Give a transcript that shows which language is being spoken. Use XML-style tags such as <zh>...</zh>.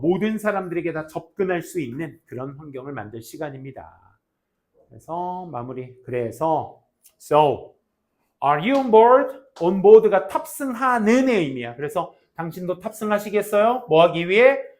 <ko>모든 사람들에게 다 접근할 수 있는 그런 환경을 만들 시간입니다. 그래서 마무리. 그래서</ko> <en>so are you on board?</en> <ko>on board가 탑승하는 의미야. 그래서 당신도 탑승하시겠어요? 뭐 하기 위해?</ko>